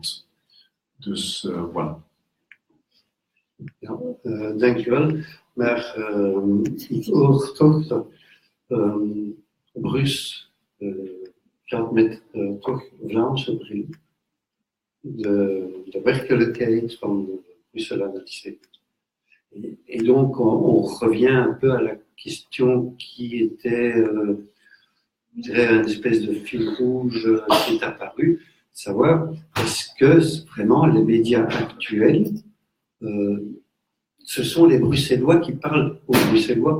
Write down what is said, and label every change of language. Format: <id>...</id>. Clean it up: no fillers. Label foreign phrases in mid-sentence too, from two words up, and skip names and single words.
<nl>Dus voilà. Ja, dankjewel. Maar ik hoor toch dat Brus gaat met toch Vlaamse bril de werkelijkheid van Bruxelles analyser.</nl> <fr>Et donc, on revient un peu à la question qui était, je dirais, une espèce de fil rouge qui est apparu, savoir est-ce que vraiment les médias actuels, ce sont les Bruxellois qui parlent aux Bruxellois?</fr>